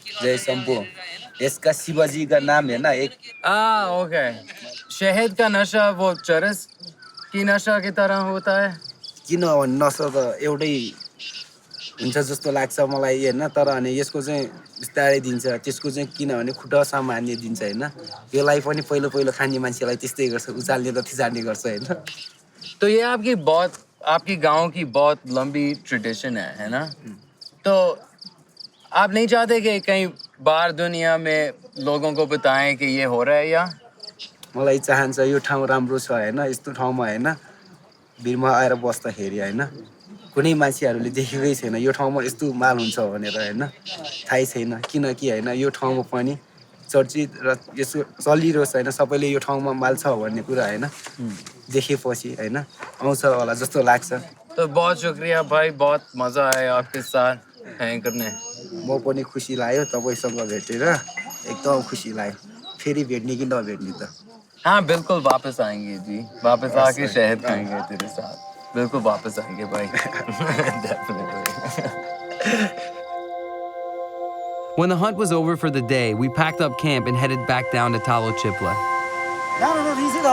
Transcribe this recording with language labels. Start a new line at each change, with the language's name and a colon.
Hindi: जय शंभो इसका शिवाजी का नाम है ना एक
English: Okay.
Hindi: शहद का नशा वो चरस की नशा की तरह होता है.
Nepali: किनभने नशा त एउटै हुन्छ जस्तो लाग्छ मलाई हैन तर अनि यसको चाहिँ बिस्तारै दिन्छ त्यसको चाहिँ किनभने खुट्टासम्म हान्ने दिन्छ हैन यसलाई पनि पहिलो पहिलो खाने मान्छेलाई त्यस्तै गर्छ उचाल्ने र थिचाल्ने गर्छ हैन
Hindi: तो ये आपकी बहुत आपकी गांव की बहुत लंबी ट्रेडिशन है ना? तो आप नहीं चाहते कि कहीं बाहर दुनिया में लोगों को बताएं कि ये हो रहा है या?
Nepali: मलाई चाहन्छ यो ठाउँ राम्रो छ होइन यस्तो ठाउँमा होइन भिरमा आएर बस्दाखेरि होइन कुनै मान्छेहरूले देखेकै छैन यो ठाउँमा यस्तो माल हुन्छ भनेर होइन थाहै छैन किनकि होइन यो ठाउँमा पनि चर्चित र यसो चलिरहेको छ होइन सबैले यो ठाउँमा माल छ भन्ने कुरा होइन देखेपछि होइन आउँछ होला जस्तो लाग्छ
Hindi: तो बहुत शुक्रिया भाई, बहुत मजा आया आपके साथ हैंग करने।
Nepali: म पनि खुसी लाग्यो तपाईँसँग भेटेर एकदम खुसी लाग्यो फेरि भेट्ने कि नभेट्ने त
Hindi: हाँ बिल्कुल वापस आएंगे जी, वापस आके शहद खाएंगे तेरे साथ, बिल्कुल वापस आएंगे भाई।
English: Definitely. When the hunt was over for the day, we packed up camp and headed back down to Talochipla.